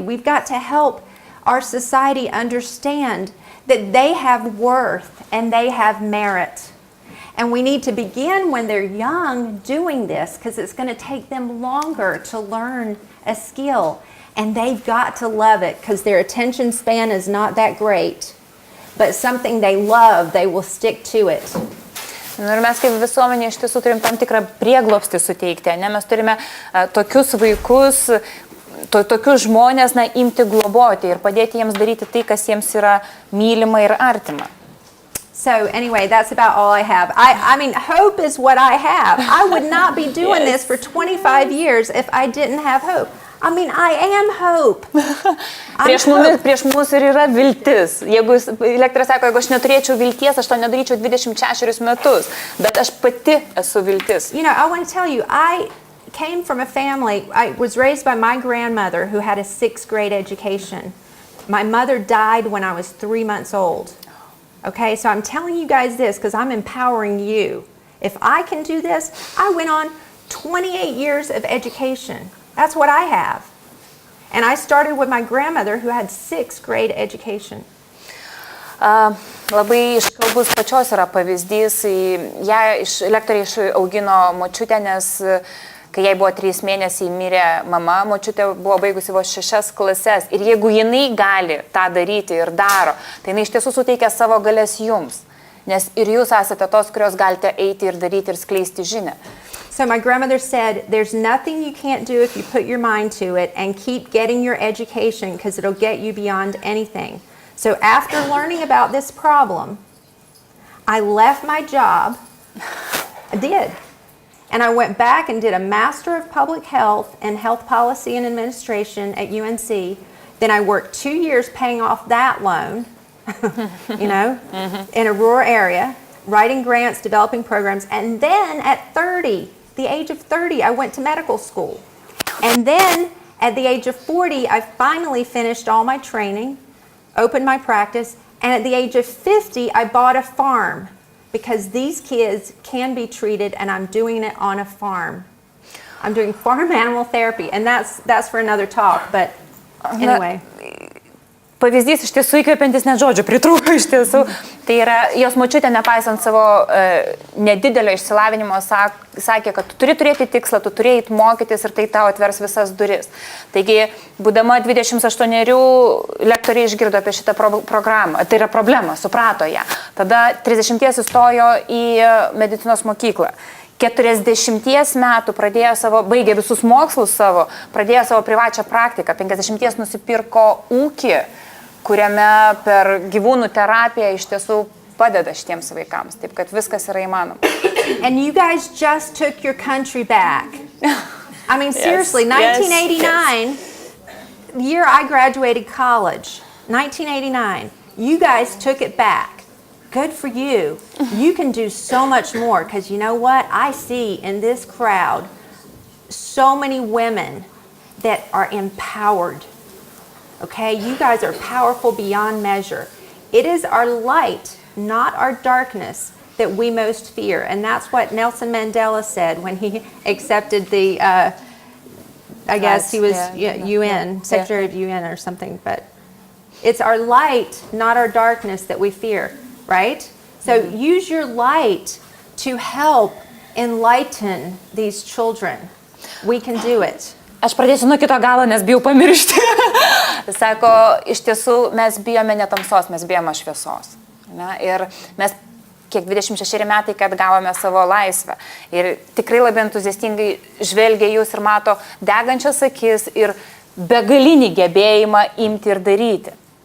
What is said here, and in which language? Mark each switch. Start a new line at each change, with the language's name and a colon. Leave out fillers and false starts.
English: We've got to help our society understand that they have worth and they have merit. And we need to begin when they're young doing this, because it's going to take them longer to learn a skill. And they've got to love it, because their attention span is not that great. But something they love, they will stick to it.
Lithuanian: Ir mes kaip visuomenė iš tiesų turim tam tikrą prieglobstį suteikti, ne? Mes turime tokius vaikus, tokius žmonės imti globoti ir padėti jiems daryti tai, kas jiems yra mylima ir artima.
English: So anyway, that's about all I have. I mean, hope is what I have. I would not be doing this for 25 years if I didn't have hope. I mean, I am hope.
Lithuanian: Prieš mus ir yra viltis. Jeigu lektorė sako, jeigu aš neturėčiau vilties, aš to nedaryčiau 26 metus, bet aš pati esu viltis.
English: You know, I want to tell you, I came from a family, I was raised by my grandmother who had a 6th grade education. My mother died when I was 3 months old. Okay, so I'm telling you guys this because I'm empowering you. If I can do this, I went on 28 years of education. That's what I have. And I started with my grandmother who had 6th grade education.
Lithuanian: Labai iškalbus pačios yra pavyzdys. Lektorė išaugino močiutę, nes kai jai buvo 3 mėnesiai mirė mama, močiutė buvo baigusi vos 6 klases. Ir jeigu jinai gali tą daryti ir daro, tai jinai iš tiesų suteikia savo galės jums. Nes ir jūs esate tos, kurios galite eiti ir daryti ir skleisti žinią.
English: So my grandmother said, there's nothing you can't do if you put your mind to it and keep getting your education because it'll get you beyond anything. So after learning about this problem, I left my job. I did. And I went back and did a Master of Public Health and Health Policy and Administration at UNC. Then I worked 2 years paying off that loan, you know, in a rural area, writing grants, developing programs. And then at 30, the age of 30, I went to medical school. And then at the age of 40, I finally finished all my training, opened my practice, and at the age of 50, I bought a farm because these kids can be treated, and I'm doing it on a farm. I'm doing farm animal therapy, and that's for another talk, but anyway.
Lithuanian: Pavyzdys iš tiesų įkvepiantis, net žodžių pritrūko iš tiesų. Tai yra, jos močiutė, nepaisant savo nedidelio išsilavinimo, sakė, kad tu turi turėti tikslą, tu turi eiti mokytis ir tai tau atvers visas duris. Taigi, būdama 28, lektorė išgirdo apie šitą programą, tai yra problema, suprato ją. Tada 30 įstojo į medicinos mokyklą. 40 metų baigė visus mokslus savo, pradėjo savo privačią praktiką, 50 nusipirko ūkį, kuriame per gyvūnų terapiją iš tiesų padeda šitiems vaikams. Taip, kad viskas yra įmanoma.
English: And you guys just took your country back. I mean, seriously, 1989, the year I graduated college, 1989, you guys took it back. good for you. You can do so much more, because you know what? I see in this crowd so many women that are empowered. Okay, you guys are powerful beyond measure. It is our light, not our darkness, that we most fear. And that's what Nelson Mandela said when he accepted the, I guess he was UN, Secretary of UN or something, but it's our light, not our darkness, that we fear, right? So use your light to help enlighten these children. We can do it.
Lithuanian: Aš pradėsiu nuo kito galo, nes bijau pamiršti. Sako, iš tiesų mes bijome ne tamsos, mes bijome šviesos. Ne? Ir mes kiek 26 metai, kad gavome savo laisvę. Ir tikrai labai entuziastingai žvelgia jūs ir mato degančias akis ir begalinį gebėjimą imti ir daryti.